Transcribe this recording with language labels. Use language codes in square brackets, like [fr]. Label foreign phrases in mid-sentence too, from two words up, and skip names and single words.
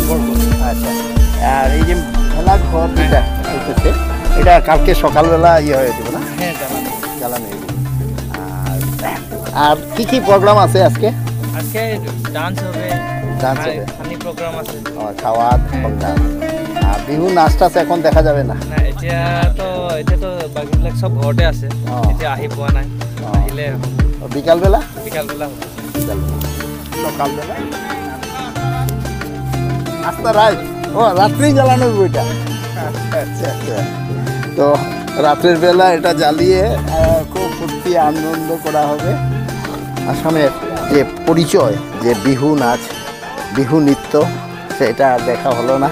[bn] আচ্ছা, আর এই যে খেলা ঘর যেটা হইতেছে, এটা কালকে সকালবেলা হয়ে যাবে না? হ্যাঁ, জ্বালানো। আর কি কি প্রোগ্রাম আছে আজকে? আজকে ডান্স হবে, ফানি প্রোগ্রাম আছে, খাওয়া প্রোগ্রাম। আর বিহু নাচটা এখন দেখা যাবে না? না, [as] এতিয়া তো বাকীবিলাক সব ঘৰতে আছে, এতিয়া আহি পোৱা নাই। আহিলে বিকালবেলা বিকালবেলা [bn] সকালবেলা আস্তা রাত। রাত্রি জ্বালানোর বইটা। আচ্ছা আচ্ছা। তো রাত্রের বেলা এটা জ্বালিয়ে খুব ফুর্তি আনন্দ করা হবে। আসামের যে পরিচয়, যে বিহু নাচ, বিহু নৃত্য, সেটা আর দেখা হলো না।